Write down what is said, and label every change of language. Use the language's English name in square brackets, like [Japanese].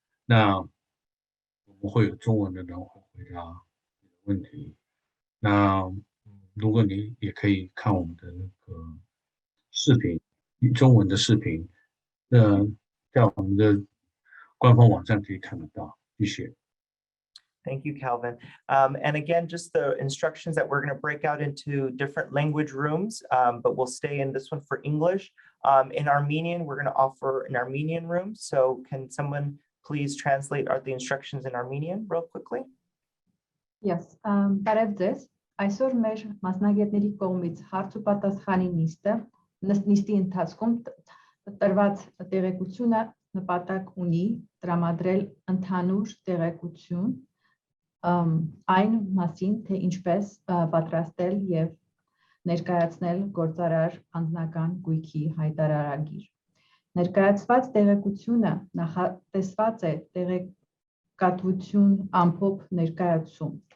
[Chinese] 那我们会有中文的人回答你的问题。那如果你也可以看我们的那个视频，中文的视频，那在我们的官方网站可以看得到。谢谢。 [English] Thank you, Calvin. And again, just the instructions that we're going to break out into different language rooms, but we'll stay in this one for English. In Armenian, we're going to offer an Armenian room. So can someone please translate the instructions in Armenian real quickly? [Armenian] Yes, բարև ձեզ։ Այսօր մեր մասնագետների կողմից հարց ու պատասխանի նիստի ընթացքում տրված տեղեկությունը նպատակ ունի տրամադրել ընդհանուր տեղեկություն այն մասին, թե ինչպես պատրաստել եւ ներկայացնել գործարար անձնական գույքի հայտարարագիր։ Ներկայացված տեղեկությունը նախատեսված է տեղեկատվություն ամփոփ ներկայացում։